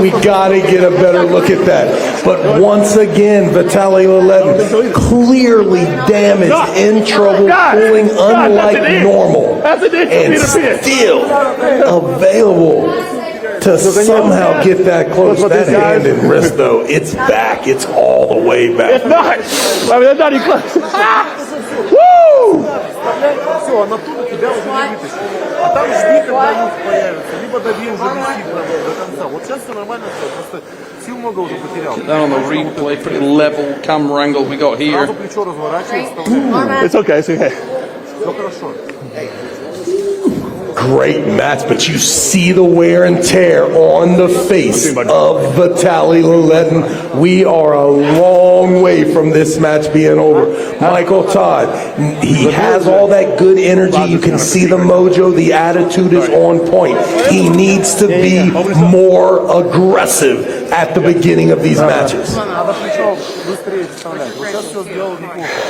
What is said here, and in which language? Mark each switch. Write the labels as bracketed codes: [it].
[en] We got to get a better look at that. But once again, Vitaly Laletin clearly damaged, in trouble, pulling unlike normal, and still available to somehow get that close. That hand and wrist, though, it's back. It's all the way back. It's not. I mean, that's not even close. Woo! [ru] Все, она тут тебя уже не вытащит. А там жди, когда муж появится. Либо дави уже висит до конца. Вот сейчас все нормально, все. Просто сил много уже потерял. [en] Down on the replay, pretty level camera angle we got here. [ru] Сразу плечо разворачивай, вставляй. [en] It's okay, it's okay. [ru] Все хорошо. [en] Great match, but you see the wear and tear on the face of Vitaly Laletin. We are a long way from this match being over. Michael Todd, he has all that good energy. You can see the mojo, the attitude is on point. He needs to be more aggressive at the beginning of these matches. [ru] Надо плечо быстрее вставлять. Вот сейчас все сделал неплохо.